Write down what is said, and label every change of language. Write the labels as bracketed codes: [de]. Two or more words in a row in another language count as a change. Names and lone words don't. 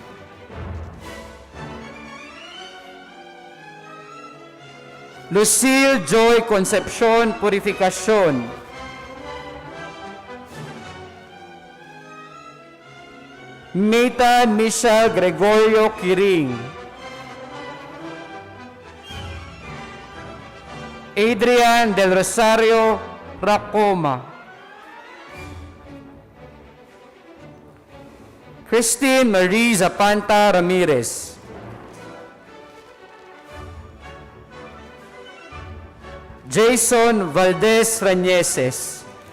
[tl] Lucille Joy Concepcion Purificacion. Nathan Michelle Gregorio Kiring. Adrian Del Rosario Racoma. Christine Marie Zapanta Ramirez. Jason Valdez Rañeses.